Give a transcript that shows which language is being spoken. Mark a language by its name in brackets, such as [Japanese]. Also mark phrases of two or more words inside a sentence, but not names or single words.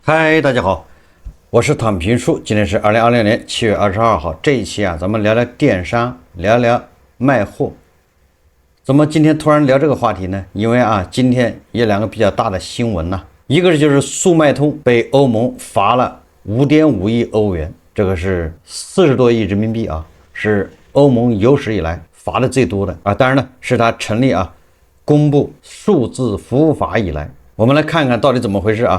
[Chinese] 嗨，大家好，我是躺平叔，今天是2020年7月22号。这一期咱们聊聊電商，聊聊賣貨。怎麼今天突然聊這個話題呢？因為今天有兩個比較大的新聞呢，一個就是速賣通被歐盟罰了5.5億歐元，這個是40多億人民幣啊，是歐盟有史以來罰的最多的啊。當然呢，是他成立公布數字服務法以來，我們來看看到底怎麼回事啊。